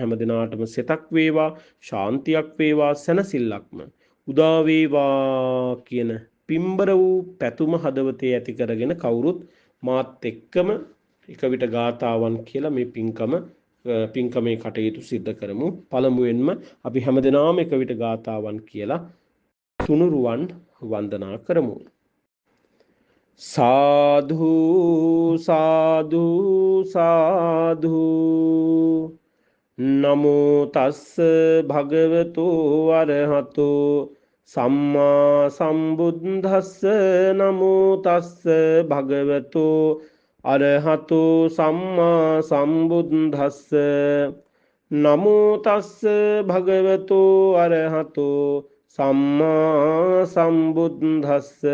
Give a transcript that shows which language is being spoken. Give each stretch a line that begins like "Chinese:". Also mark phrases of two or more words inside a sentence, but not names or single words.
Sinhala: හැම දිනාටම සිතක් වේවා, ශාන්තියක් වේවා, සැනසෙල්ලක්ම උදා වේවා කියන පින්බර වූ පැතුම හදවතේ ඇති කරගෙන කවුරුත් මාත් එක්කම එක විට ගාතාවන් කියලා මේ පින්කමේ කටයුතු සිද්ධ කරමු. පළමුවෙන්ම අපි හැමදෙනාම එක විට ගාතාවන් කියලා තුනුරුවන් වන්දනා කරමු.
Pali: සාධු සාධු සාධු නමෝ තස්ස භගවතෝ අරහතෝ සම්මා සම්බුද්දස්ස නමෝ තස්ස භගවතු අරහතෝ සම්මා සම්බුද්දස්ස නමෝ තස්ස භගවතු අරහතෝ සම්මා සම්බුද්දස්ස